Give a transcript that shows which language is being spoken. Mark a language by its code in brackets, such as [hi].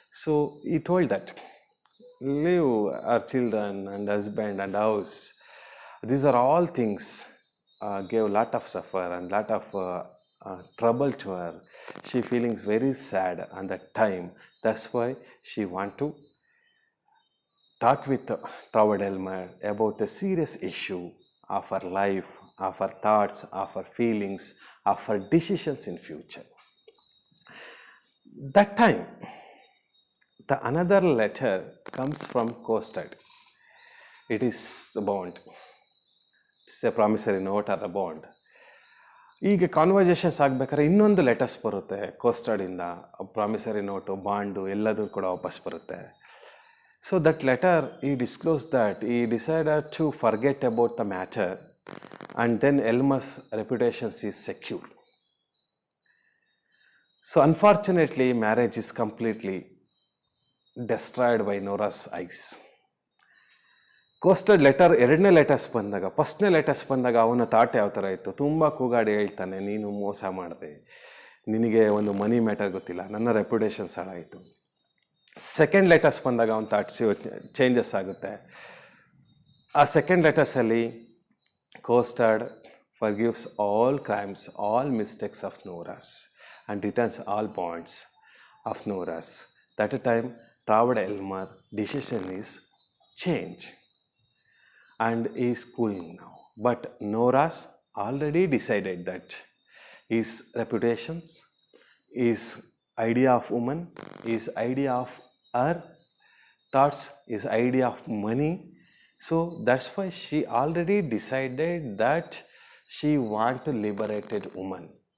[en] So he told that leave our children and husband and house. These are all things gave lot of suffer and lot of trouble to her. She feeling very sad on that time. That's why she want to talk with Traubald Elmer about a serious issue of her life, of her thoughts, of her feelings, of her decisions in future. That time, the another letter comes from Kostad. It is the bond. It's a promissory note or a bond. [kn] ಈಗ conversations ಆಗಬೇಕಾದ್ರೆ ಇನ್ನೊಂದು letters ಬರುತ್ತೆ ಕೋಸ್ಟರ್ಡಿಂದ. Promissory note, bond ಎಲ್ಲದೂ ಕೂಡ ವಾಪಸ್ ಬರುತ್ತೆ. [en] So that letter he disclose that he decided to forget about the matter and then Elmer's reputations is secure. So unfortunately marriage is completely destroyed by Nora's eyes. [kn] ಕೋಸ್ಟೆಡ್ letter ಎರಡನೇ ಲೆಟರ್ಸ್ ಬಂದಾಗ, ಫಸ್ಟ್ನೇ ಲೆಟರ್ಸ್ ಬಂದಾಗ ಅವನ ಥಾಟ್ ಯಾವ ಥರ ಇತ್ತು, ತುಂಬ ಕೂಗಾಡಿ ಹೇಳ್ತಾನೆ, ನೀನು ಮೋಸ ಮಾಡಿದೆ, ನಿನಗೆ ಒಂದು ಮನಿ ಮ್ಯಾಟರ್ ಗೊತ್ತಿಲ್ಲ, ನನ್ನ ರೆಪ್ಯುಟೇಷನ್ಸ್ ಹಾಳಾಯಿತು. ಸೆಕೆಂಡ್ ಲೆಟರ್ಸ್ ಬಂದಾಗ ಅವನ ಥಾಟ್ಸ್ ಚೇಂಜಸ್ ಆಗುತ್ತೆ. ಆ second ಲೆಟರ್ಸಲ್ಲಿ ಕೋಸ್ಟೆಡ್ [en] Forgives all crimes, all mistakes of Nora's and returns all bonds of Nora's. That time Torvald Elmer decision is change and is cooling now. But Noras already decided that his reputations, his idea of woman, his idea of her thoughts, his idea of money. So that's why she already decided that she want to liberated woman.